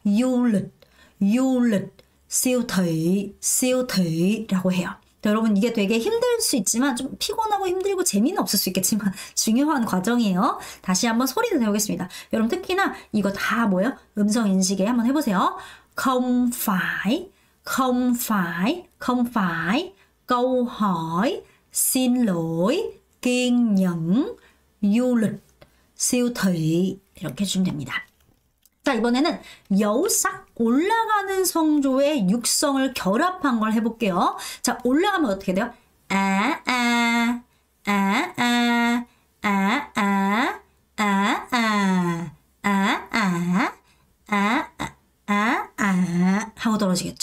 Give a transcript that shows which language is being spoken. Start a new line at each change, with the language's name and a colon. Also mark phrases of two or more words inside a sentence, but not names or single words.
Korean: 요릇 시우테이라고 해요. 여러분, 이게 되게 힘들 수 있지만 좀 피곤하고 힘들고 재미는 없을 수 있겠지만 중요한 과정이에요. 다시 한번 소리도 내보겠습니다. 여러분, 특히나 이거 다 뭐예요? 음성 인식에 한번 해보세요.
Vietnamese: không phải câu hỏi, xin lỗi, kiên nhẫn, du lịch, siêu thị
Korean: 이렇게 해주시면 됩니다. 자, 이번에는 여우싹 올라가는 성조의 육성을 결합한 걸 해볼게요. 자, 올라가면 어떻게 돼요? 하고 떨어지겠죠.